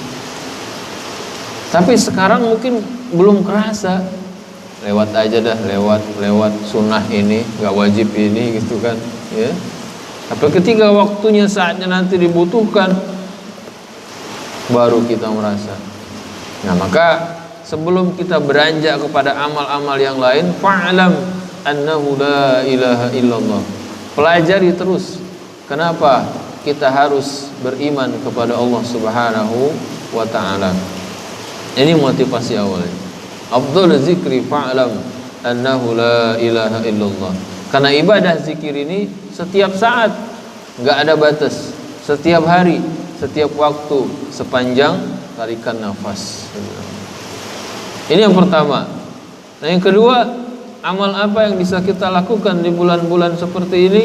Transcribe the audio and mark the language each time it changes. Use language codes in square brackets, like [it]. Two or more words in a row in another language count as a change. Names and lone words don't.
[id] Tapi sekarang mungkin belum kerasa, lewat aja dah, lewat sunnah ini, nggak wajib ini gitu kan, ya. Tapi ketika waktunya, saatnya nanti dibutuhkan, baru kita merasa. Nah maka sebelum kita beranjak kepada amal-amal yang lain, [ar] فاعلم أنه لا إله إلا الله. [id] Pelajari terus. Kenapa kita harus beriman kepada Allah [ar] سبحانه وتعالى. [id] Ini motivasi awalnya. [ar] أفضل الذكر فاعلم أنه لا إله إلا الله. [id] Karena ibadah zikir ini setiap saat, enggak ada batas. Setiap hari, setiap waktu, sepanjang tarikan nafas. Ini yang pertama. Nah yang kedua, amal apa yang bisa kita lakukan di bulan-bulan seperti ini?